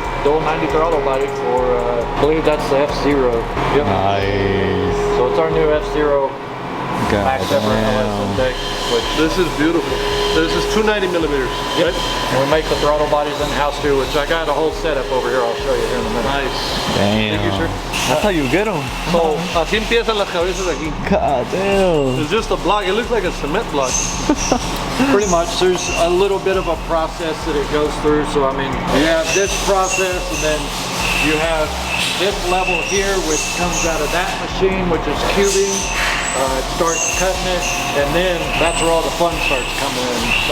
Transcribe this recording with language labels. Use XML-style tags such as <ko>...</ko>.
<en>Dual 90 throttle body for, I believe that's the F-Zero. Yep. Nice. So it's our new F-Zero max effort LS intake. This is beautiful. This is 290 millimeters, Yep. right? And we make the throttle bodies in-house too, which I got a whole setup over here. I'll show you here in a minute. Nice. Damn. Thank you, sir. That's how you get them.</en> <es>So, así empiezan las cabezas aquí.</es> <en>God damn. It's just a block. It looks like a cement block. Pretty much, there's a little bit of a process that it goes through. So I mean, you have this process, and then you have this level here, which comes out of that machine, which is cubing. It starts cutting it, and then that's where all the fun starts coming in.</en>